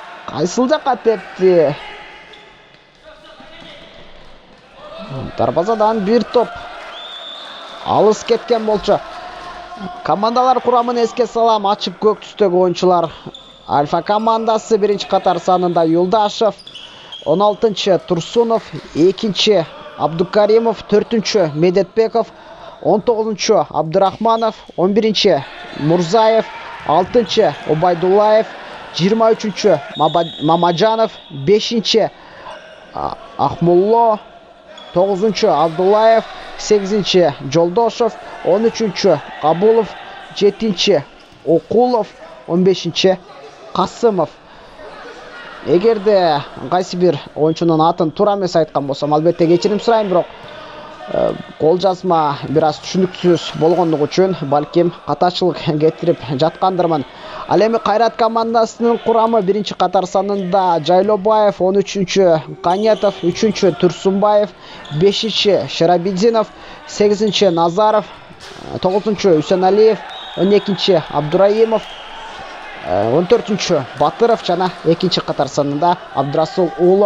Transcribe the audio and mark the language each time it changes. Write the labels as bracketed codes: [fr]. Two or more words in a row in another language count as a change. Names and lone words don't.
[ky] Кайсыл жакка тепти? Дарбазадан бир топ алыс кеткен болчу. Командалар курамын эске салам. Ачык көк түстөгү оюнчулар. Альфа командасы биринчи катар санында Юлдашев, 16-чы Турсунов, 2-чы Абдукаримов, 4-чы Медетбеков, 19-чы Абдырахманов, 11-чы Мурзаев, 6-чы Обайдуллаев, 23-чы Мамаджанов, 5-чы Ахмулло, 9-чы Абдуллаев, 8-чы Жолдошев, 13-чы Кабулов, 7-чы Окулов, 15-чы Касымов. Эгерде кайсы бир оюнчунун атын туура эмес айткан болсом, албетте кечирим сурайм, бирок кол жазма бир аз түшүнүксүз болгондугу үчүн балким катачылык кетирип жаткандырмын. Ал эми Кайрат командасынын курамы биринчи катар санында Жайлобаев, 13-чү Канетов, 3-чү Турсунбаев, 5-чи Шарабидинов, 8-чи Назаров, 9-чу Үсеналиев, 12-чи Абдураимов, 14-чү Батыров жана 2-чи катар санында Абдрасул уулу.